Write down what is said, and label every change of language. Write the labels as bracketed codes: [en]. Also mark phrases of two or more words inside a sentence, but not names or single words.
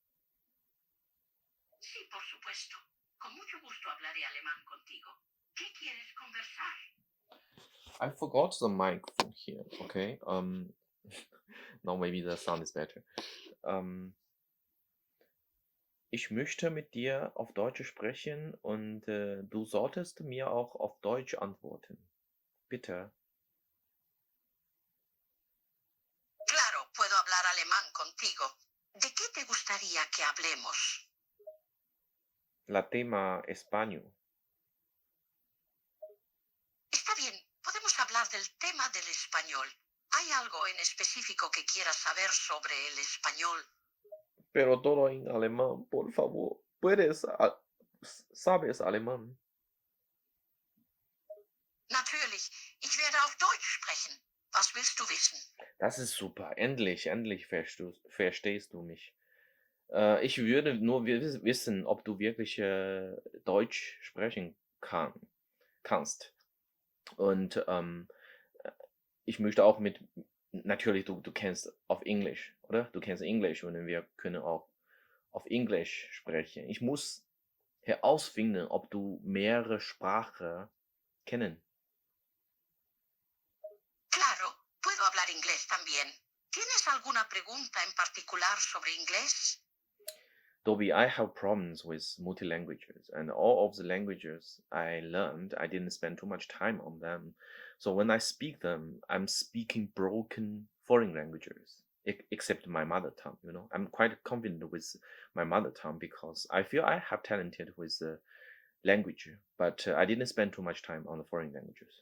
[es] Sí, por supuesto. Con mucho gusto hablaré alemán contigo. ¿Qué quieres conversar? [en] I forgot the microphone here. Okay. Now maybe the sound is better. [de] Ich möchte mit dir auf Deutsch sprechen und du solltest mir auch auf Deutsch antworten. Bitte. [es] Claro, puedo hablar alemán contigo. ¿De qué te gustaría que hablemos? La tema español. Está bien, podemos hablar del tema del español. ¿Hay algo en específico que quieras saber sobre el español? Pero todo en alemán, por favor. ¿Sabes alemán? [de] Natürlich, ich werde auf Deutsch sprechen. Was willst du wissen? Das ist super. Endlich verstehst du mich. Ich würde nur wissen, ob du wirklich Deutsch sprechen kannst. Und ich möchte auch natürlich, du kennst auf Englisch, oder? Du kennst Englisch und wir können auch auf Englisch sprechen. Ich muss herausfinden, ob du mehrere Sprachen kennen. [es] Claro, puedo hablar inglés también. ¿Tienes alguna pregunta en particular sobre inglés? [en] Dobby, I have problems with multi-languages, and all of the languages I learned, I didn't spend too much time on them. So when I speak them, I'm speaking broken foreign languages, except my mother tongue, I'm quite confident with my mother tongue because I feel I have talented with the language, but I didn't spend too much time on the foreign languages.